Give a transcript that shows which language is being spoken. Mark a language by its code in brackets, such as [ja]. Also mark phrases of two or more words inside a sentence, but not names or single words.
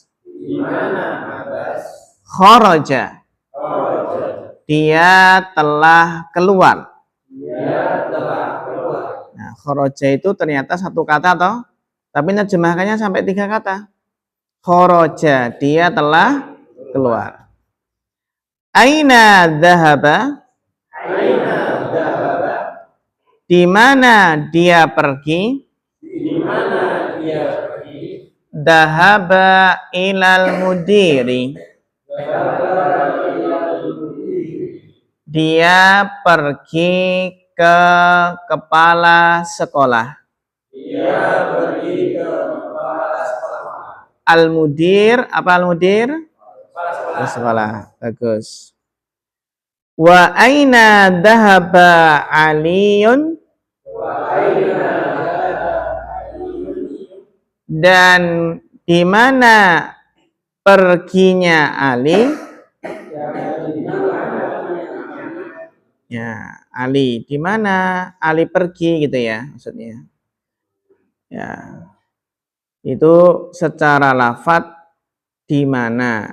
[id] Di mana Abbas? [ar] Kharaja. [id] Dia telah keluar. Dia telah keluar. Nah, kharaja itu ternyata satu kata toh, tapi nerjemahkannya sampai 3 kata. Kharaja, dia telah keluar. [ar] Aina dhahaba? Aina dhahaba? [id] Di mana dia pergi? Di mana dia pergi? [ar] Dhahaba ilal mudiri. [id] Dia pergi ke kepala sekolah. Dia pergi ke kepala sekolah. Al-mudir, apa al-mudir? Kepala sekolah. Bagus. [ar] Wa aina dhahaba Aliyun? Wa aina dhahaba Aliyun? [id] Dan di mana perginya Ali? Ya, Ali. Di mana Ali pergi gitu ya maksudnya. Ya. Itu secara lafat di mana.